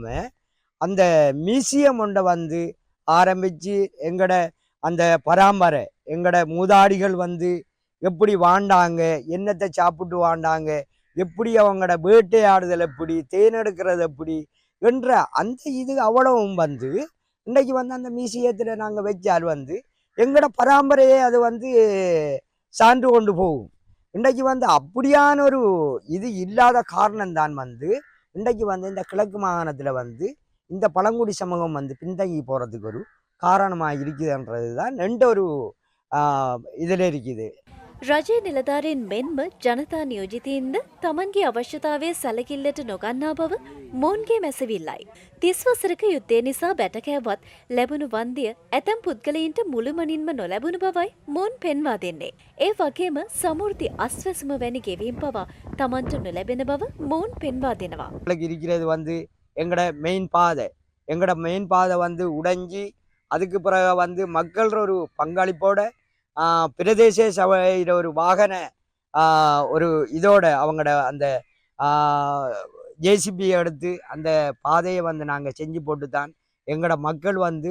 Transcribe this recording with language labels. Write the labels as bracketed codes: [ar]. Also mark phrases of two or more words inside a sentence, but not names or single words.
[ta] அந்த மியூசியம் ஒன்றை ஆரம்பிச்சு எங்கட அந்த பராம்பரை எங்கட மூதாடிகள் எப்படி வாழ்ந்தாங்க, என்னத்தை சாப்பிட்டு வாழ்ந்தாங்க, எப்படி அவங்களோட வேட்டையாடுதல் எப்படி, தேனெடுக்கிறது எப்படி என்ற அந்த இது அவ்வளவும் இன்னைக்கு அந்த மியூசியத்தில் நாங்கள் வச்சால் எங்களோட பராம்பரையே அது சான்று கொண்டு போகும். இன்றைக்கு அப்படியான ஒரு இது இல்லாத காரணம்தான் இன்றைக்கு இந்த கிழக்கு மாகாணத்தில் இந்த பழங்குடி சமூகம் பின்தங்கி போகிறதுக்கு ஒரு காரணமாக இருக்குதுன்றது தான் ரெண்டு ஒரு இதில் இருக்குது. [si] රජයේ නිලධාරීන් මෙන්ම ජනතා නියෝජිතයින්ද තමන්ගේ අවශ්‍යතාවය සැලකිල්ලට නොගන්නා බව මොවුන්ගේ මැසවිල්ලයි. 30 වසරක යුද්ධය නිසා බැටකෑවත් ලැබුණු වන්දිය ඇතැම් පුද්ගලයින්ට මුළුමනින්ම නොලැබුණු බවයි මොවුන් පෙන්වා දෙන්නේ. ඒ වගේම සමෘද්ධි අස්වැසුම වැනි ගෙවීම් පවා තමන්ට නොලැබෙන බව මොවුන් පෙන්වා දෙනවා. [ta] இருக்கிறது எங்கட மெயின் பாதை உடைஞ்சி அதுக்கு பிறகு மக்கள் ஒரு பங்களிப்போட பிரதேச சபையில் ஒரு வாகன ஒரு இதோட அவங்களோட அந்த ஜேசிபியை எடுத்து அந்த பாதையை நாங்கள் செஞ்சு போட்டு தான் எங்களோட மக்கள்